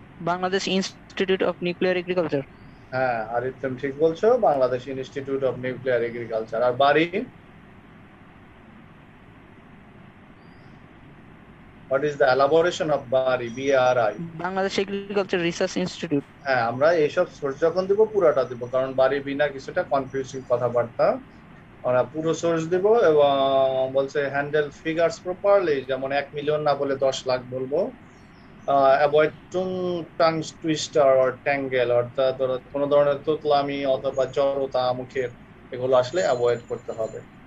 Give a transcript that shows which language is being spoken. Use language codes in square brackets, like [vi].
[bn] Bangladesh institute of nuclear agriculture. হ্যাঁ, আর তুমি ঠিক বলছো, Bangladesh institute of nuclear agriculture. আর বাড়ি, [en] what is the elaboration of BRI, BRI, [bn] Bangladesh agriculture research institute. হ্যাঁ, আমরা এইসব সোর্স যখন দিব পুরোটা দিব, কারণ বাড়ি বিনা কিছুটা কনফিউজিং কথাবার্তা, আমরা পুরো সোর্স দিব। এবং বলছে [en] handle figures properly, [bn] যেমন 1 মিলিয়ন না বলে 10 লাখ বলবো। [en] avoid tongue twister or tangle, [bn] অর্থাৎ কোনো ধরনের তোতলামি অথবা জড়তা মুখের, এগুলো আসলে অ্যাভয়েড করতে হবে।